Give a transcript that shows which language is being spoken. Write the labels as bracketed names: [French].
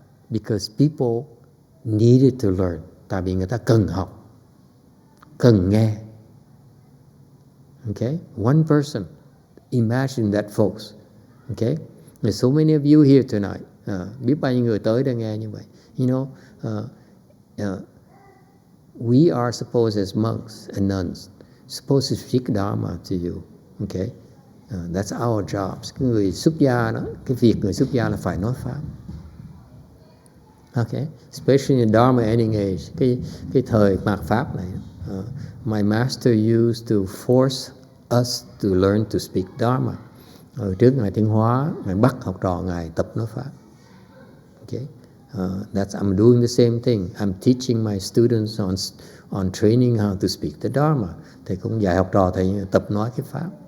[English] Because people needed to learn. [Vietnamese] Tại vì người ta cần học, cần nghe. [English] Okay? One person. Imagine that, folks. Okay? There's so many of you here tonight. [Vietnamese] Biết bao nhiêu người tới để nghe như vậy. [English] You know, we are supposed as monks and nuns, supposed to speak Dharma to you. Okay? That's our jobs. [Vietnamese] Cái người xuất gia đó, cái việc người xuất gia là phải nói Pháp. [English] Okay? Especially in the Dharma ending age. [Vietnamese] Cái thời mạt Pháp này. [English] My master used to force us to learn to speak Dharma. [Vietnamese] Trước Ngài Tiên Hóa, Ngài bắt học trò Ngài tập nói Pháp. [English] Okay? I'm doing the same thing. I'm teaching my students on training how to speak the Dharma. [Vietnamese] Thầy cũng dạy học trò thầy tập nói cái Pháp.